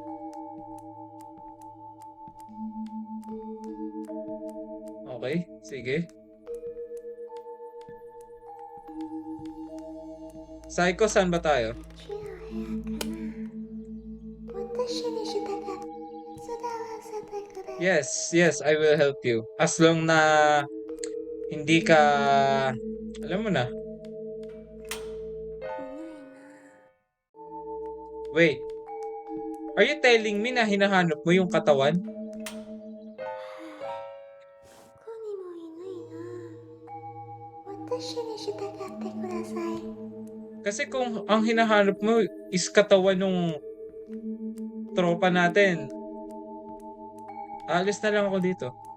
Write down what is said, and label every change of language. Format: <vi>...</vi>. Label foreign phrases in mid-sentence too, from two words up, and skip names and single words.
<tl>Okay, sige. Psycho, saan ba tayo?</tl> <ja>私に従って手伝わせてくれ</ja> <en>Yes, I will help you. As long</en> <tl>na hindi ka, alam mo na.</tl> <en>Wait. Are you telling me</en> <tl>na hinahanap mo yung katawan?</tl> <ja>ここにもいないな私に従ってください</ja> <tl>Kasi kung ang hinahanap mo is katawan ng tropa natin, alis na lang ako dito.</tl>